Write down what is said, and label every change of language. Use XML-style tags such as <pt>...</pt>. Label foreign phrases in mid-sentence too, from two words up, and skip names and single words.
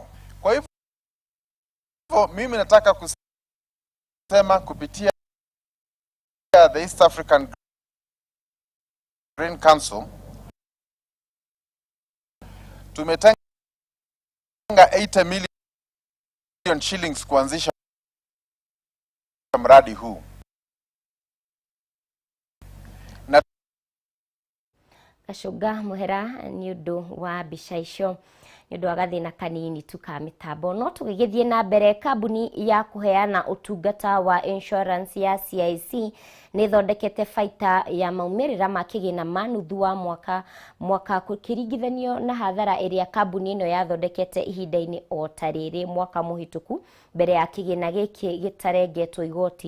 <sw>Kwa hivyo mimi nataka kusema kupitia the East African Grain Council, tumetenga 80 million shillings kuanzisha mradi huu. Na</sw> <ki>Gacunga muhera ni undu wa mbica icio, ni undu wa gathina kanini tu ka mitambo. No tugigithie na mbere, kambuni ya kuheana utungata wa insurance ya CIC ni thondekete baita ya maumirira ma kigina manuthu wa mwaka kukiringithanio na hathara iria kambuni ino yathondekete ihinda-ini o tariri mwaka muhituku mbere ya kigina giki gitarengetwo igoti.</ki>